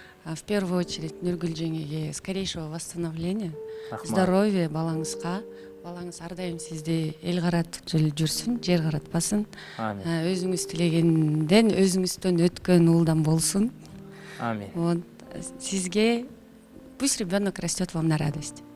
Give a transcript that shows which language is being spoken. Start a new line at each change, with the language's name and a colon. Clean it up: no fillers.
Russian: В первую очередь Нургүл
Kyrgyz: жеңеге
Russian: скорейшего восстановления, здоровья
Kyrgyz: балаңызга. Балаңыз ар дайым сизди эл каратып жүрсүн, жер каратпасын. Өзүңүз тилегенден, өзүңүздөн өткөн уулдан болсун. Амин.
Russian: Вот
Kyrgyz: сизге
Russian: пусть ребенок растет вам на радость.